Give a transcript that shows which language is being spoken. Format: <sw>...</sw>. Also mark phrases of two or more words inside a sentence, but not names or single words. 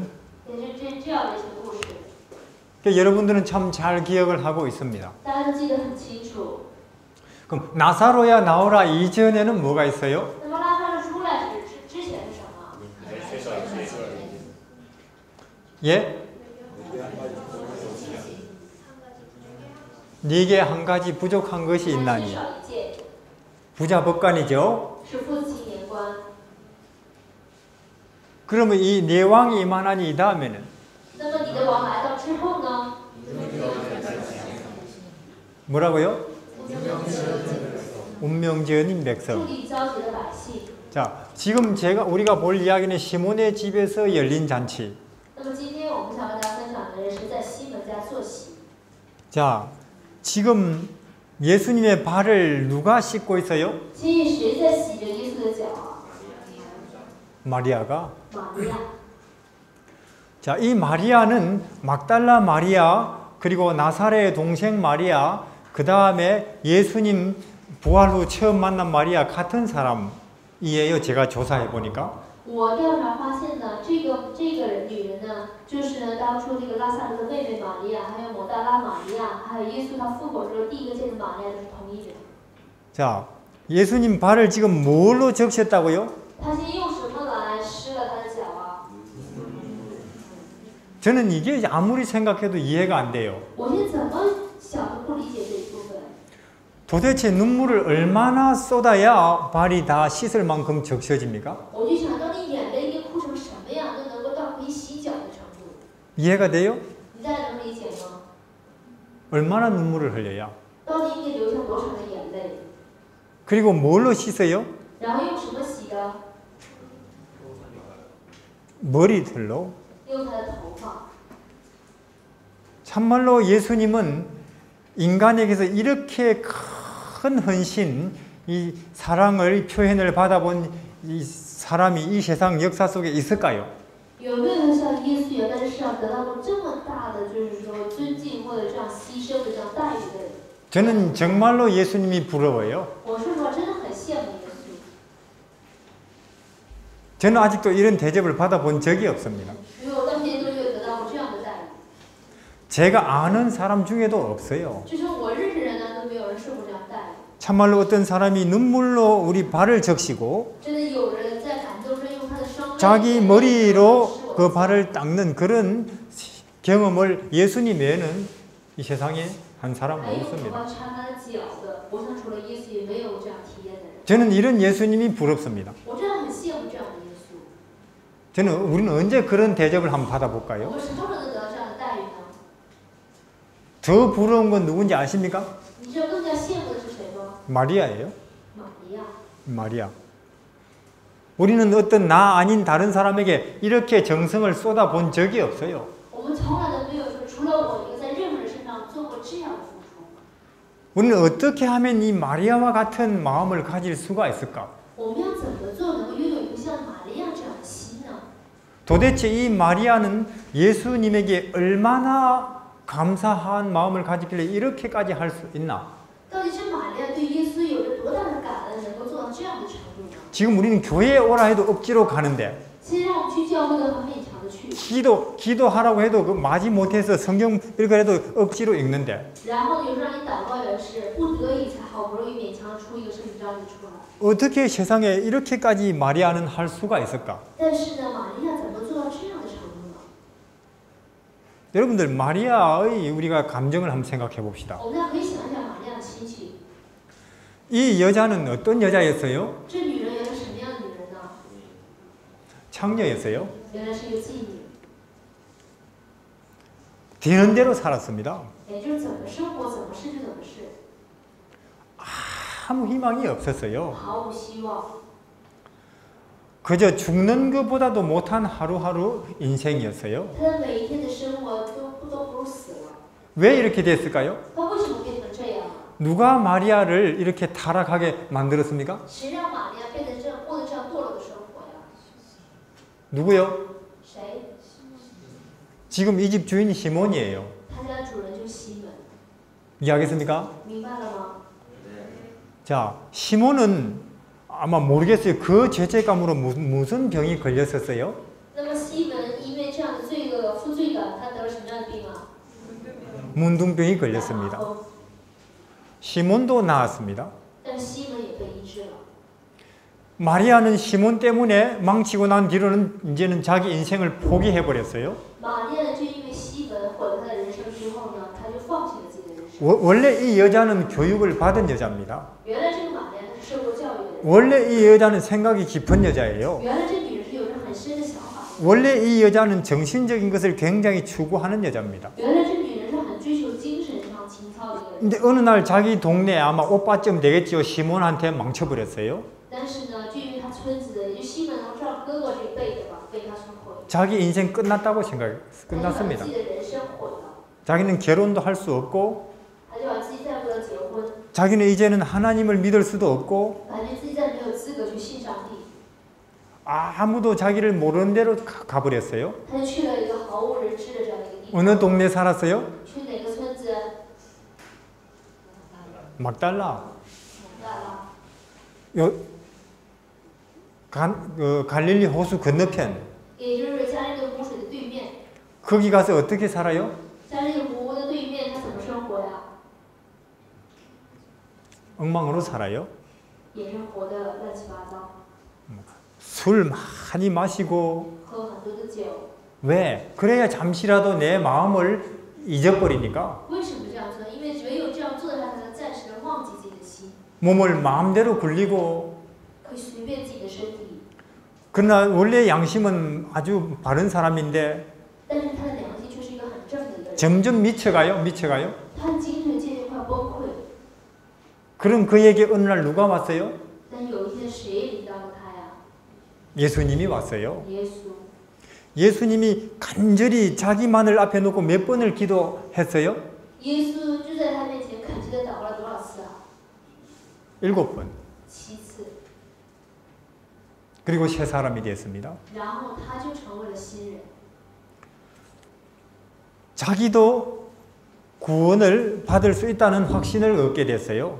<zh>也是这样的一些故事，</zh> <ko>그러니까 여러분들은 참 잘 기억을 하고 있습니다.</ko> <zh>大家都记得很清楚。</zh> <ko>그럼 나사로야 나오라 이전에는 뭐가 있어요?</ko> <zh>那么拉萨路出来之前是什么？</zh> <ko>예? 네게 한 가지 부족한 것이</ko> <zh>缺</zh> <ko>있나니.</ko> <zh>少一件，</zh> <ko>부자 법관이죠.</ko> <zh>是父子青年官。</zh> <ko>그러면 이 네 왕이 임하나니 이 다음에는</ko> <zh>那么你的王来到之后呢？</zh> <ko>뭐라고요? 운명지연인</ko> <zh>助</zh> <ko>백성.</ko> <zh>力焦急的百姓。</zh> <ko>자, 지금 우리가 볼 이야기는 시몬의 집에서 열린 잔치.</ko> <zh>那么今天我们想和大家分享的是在西门家坐席。</zh> <ko>자, 지금 예수님의 발을 누가 씻고 있어요?</ko> <zh>今日谁在洗着耶稣的脚啊？</zh> <ko>마리아가.</ko> <zh>玛利亚。</zh> <ko>자, 이 마리아는 막달라 마리아 그리고 나사렛의 동생 마리아 그 다음에 예수님 부활 후 처음 만난 마리아 같은 사람이에요. 제가 조사해 보니까.</ko> <zh>我调查发现呢，这个女人呢，就是呢当初这个拉萨路的妹妹玛利亚，还有抹大拉玛利亚，还有耶稣他复活之后第一个见的玛利亚都是同一人。</zh> <ko>자, 예수님 발을 지금 뭘로 적셨다고요?</ko> <zh>他先用什么来湿了他的脚啊？</zh> <ko>저는 이게 아무리 생각해도 이해가 안 돼요.</ko> <zh>我现在怎么想都不理解这一部分。</zh> <ko>도대체 눈물을 얼마나 쏟아야 발이 다 씻을 만큼 적셔집니까?</ko> <zh>我就想到你眼泪应该哭成什么样，就能够到可以洗脚的程度。</zh> <ko>이해가 돼요?</ko> <zh>你大家能理解吗？</zh> <ko>얼마나 눈물을 흘려야?</ko> <zh>到底应该流下多少的眼泪？</zh> <ko>그리고 뭘로 씻어요?</ko> <zh>然后用什么洗的？</zh> <ko>머리털로.</ko> <zh>用他的头发。</zh> <ko>참말로 예수님은 인간에게서 이렇게 큰 헌신, 이 사랑을 표현을 받아본 이 사람이 이 세상 역사 속에 있을까요?</ko> <zh>有没有人像耶稣一样在这世上得到过这么大的，就是说尊敬或者这样牺牲的这样待遇的人？</zh> <ko>저는 정말로 예수님이 부러워요.</ko> <zh>我说实话，真的很羡慕耶稣。</zh> <ko>저는 아직도 이런 대접을 받아본 적이 없습니다.</ko> <zh>因为我到现在都没有得到过这样的待遇。</zh> <ko>제가 아는 사람 중에도 없어요.</ko> <zh>就说我认识人呢，都没有人受过这样待遇。</zh> <ko>참말로 어떤 사람이 눈물로 우리 발을 적시고</ko> <zh>真的有人在感动中用他的双泪</zh> <ko>자기 머리로 그 발을 닦는 그런 경험을 예수님 외에는 이 세상에 한 사람</ko> <zh>还有头</zh> <ko>없습니다.</ko> <zh>发擦他的脚的，我想除了耶稣也没有这样体验的人。</zh> <ko>저는 이런 예수님이 부럽습니다.</ko> <zh>我真的很羡慕这样的耶稣。</zh> <ko>저는 우리는 언제 그런 대접을 한번</ko> <zh>我</zh> <ko>받아볼까요?</ko> <zh>们什么时候能得到这样的待遇呢？</zh> <ko>더 부러운 건 누군지 아십니까?</ko> <zh>你知道更加羡慕的是谁吗？</zh> <ko>마리아예요.</ko> <zh>玛利亚。</zh> <ko>마리아. 우리는 어떤 나 아닌 다른 사람에게 이렇게 정성을 쏟아본 적이 없어요.</ko> <zh>我们从来都没有说，除了我一个，在任何人身上做过这样的付出。</zh> <ko>우리는 어떻게 하면 이 마리아와 같은 마음을 가질 수가 있을까?</ko> <zh>我们要怎么做能够拥有一个像玛利亚这样的心呢？</zh> <ko>도대체 이 마리아는 예수님에게 얼마나 감사한 마음을 가지길래 이렇게까지 할 수 있나?</ko> <zh>到底是玛利亚对耶稣有着多大的感恩，能够做到这样的程度呢？</zh> <ko>지금 우리는 교회에 오라 해도 억지로 가는데</ko> <zh>现在让我们去教会的话，勉强的去。</zh> <ko>기도하라고 해도 그 마지 못해서 성경 읽으래도 억지로 읽는데</ko> <zh>然后有时候让你祷告也是不得已才好不容易勉强出一个圣经章节出来。</zh> <ko>어떻게 세상에 이렇게까지 마리아는 할 수가 있을까?</ko> <zh>但是呢，玛利亚怎么做到这样的程度呢？</zh> <ko>여러분들 마리아의 우리가 감정을 한번 생각해 봅시다.</ko> <zh>我们大家可以想一想玛利亚的心情。</zh> <ko>이 여자는 어떤 여자였어요?</ko> <zh>这女人原来是什么样的女人呢？</zh> <ko>창녀였어요.</ko> <zh>原来是一个妓女，</zh> <ko>되는 대로 살았습니다.</ko> <zh>也就是怎么生活怎么是就怎么是，</zh> <ko>아무 희망이 없었어요.</ko> <zh>毫无希望。</zh> <ko>그저 죽는 것보다도 못한 하루하루 인생이었어요.</ko> <zh>她的每一天的生活都不如死了。</zh> <ko>왜 이렇게 됐을까요?</ko> <zh>她为什么变成这样了？</zh> <ko>누가 마리아를 이렇게 타락하게 만들었습니까?</ko> <zh>谁让玛利亚变得这样过得这样堕落的生活呀？</zh> <ko>누구요?</ko> <zh>谁？</zh> <ko>지금 이 집 주인 시몬이에요.</ko> <zh>他家的主人就是西门，</zh> <ko>이해하겠습니까?</ko> <zh>明白了吗？</zh> <ko>자, 시몬은 아마 모르겠어요. 그 죄책감으로 무슨 병이 걸렸었어요?</ko> <zh>那么西门因为这样的罪恶负罪感，他得了什么样的病啊？</zh> <ko>문둥병이 걸렸습니다. 시몬도 나았습니다.</ko> <zh>但是西门也被医治了。</zh> <ko>마리아는 시몬 때문에 망치고 난 뒤로는 이제는 자기 인생을 포기해 버렸어요.</ko> <zh>玛利亚就因为西门毁了他的人生之后呢，他就放弃了自己的人生。</zh> <ko>원래 이 여자는 교육을 받은 여자입니다.</ko> <zh>原来这个玛利亚她是受过教育的人，</zh> <ko>원래 이 여자는 생각이 깊은 여자예요.</ko> <zh>原来这女人是有着很深的想法的，</zh> <ko>원래 이 여자는 정신적인 것을 굉장히 추구하는 여자입니다.</ko> <zh>原来这女人是很追求精神上情操的一个人。</zh> <ko>근데 어느 날 자기 동네 아마 오빠쯤 되겠죠. 시몬한테 망쳐버렸어요.</ko> <zh>但是呢，就因为她村子的，也就西门这样哥哥这一辈的吧，被她所毁，</zh> <ko>자기 인생 끝났다고</ko> <zh>她就把</zh> <ko>끝났습니다.</ko> <zh>自己的人生毁了，</zh> <ko>자기는 결혼도 할 수 없고</ko> <zh>她就把自己再不得结婚，</zh> <ko>자기는 이제는 하나님을 믿을 수도 없고</ko> <zh>感觉自己再没有资格去信上帝，</zh> <ko>아무도 자기를 모르는 데로 가버렸어요.</ko> <zh>她就去了一个毫无人知的这样的一个地方。</zh> <ko>어느 동네 살았어요?</ko> <zh>去哪个村子？</zh> <ko>막달라.</ko> <zh>蒙大拉。</zh> <ko>요, 갈릴리 호수 건너편</ko> <zh>也就是加利利湖水的对面。</zh> <ko>거기 가서 어떻게 살아요?</ko> <zh>加利利湖的对面，他怎么生活呀？</zh> <ko>엉망으로 살아요.</ko> <zh>也是活得乱七八糟，</zh> <ko>술 많이 마시고</ko> <zh>喝很多的酒。</zh> <ko>왜? 그래야 잠시라도 내 마음을 잊어버리니까</ko> <zh>为什么这样做？因为唯有这样做的话，才能暂时的忘记自己的心，</zh> <ko>몸을 마음대로 굴리고</ko> <zh>可以随便自己的身体。</zh> <ko>그러나 원래 양심은 아주 바른 사람인데</ko> <zh>但是他的良心却是一个很正的一个人，</zh> <ko>점점 미쳐가요.</ko> <zh>他的精神渐渐快崩溃。</zh> <ko>그럼 그에게 어느 날 누가 왔어요?</ko> <zh>但是有一天谁领导了他呀？</zh> <ko>예수님이 왔어요.</ko> <zh>耶稣。</zh> <ko>예수님이 간절히 자기만을 앞에 놓고 몇 번을 기도했어요?</ko> <zh>耶稣就在他面前恳切的祷告了多少次啊？</zh> <ko>7번.</ko> <zh>7次。</zh> <ko>그리고 새 사람이 됐습니다.</ko> <zh>然后他就成为了新人。</zh> <ko>자기도 구원을 받을 수 있다는 확신을 얻게 됐어요.</ko>